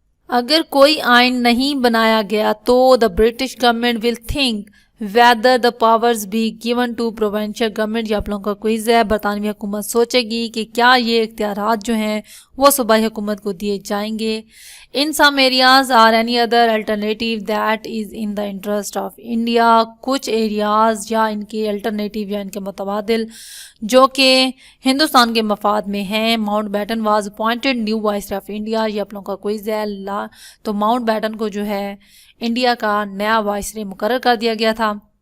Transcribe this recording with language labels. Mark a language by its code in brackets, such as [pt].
[ur] اگر کوئی آئین نہیں بنایا گیا تو [en] The British government will think whether the powers be given to provincial government. [ur] یہ آپ لوگوں کا کوئز ہے. برطانوی حکومت سوچے گی کہ کیا یہ اختیارات جو ہیں وہ صوبائی حکومت کو دیے جائیں گے. [en] In some areas or any other alternative that is in the interest of India. [ur] کچھ ایریاز یا ان کے الٹرنیٹیو یا ان کے متبادل جو کہ ہندوستان کے مفاد میں ہیں. [en] Mountbatten was appointed new viceroy of India. [ur] یہ آپ لوگوں کا کوئز ہے. تو ماؤنٹ بیٹن کو جو ہے انڈیا کا نیا وائسرے مقرر کر دیا گیا تھا.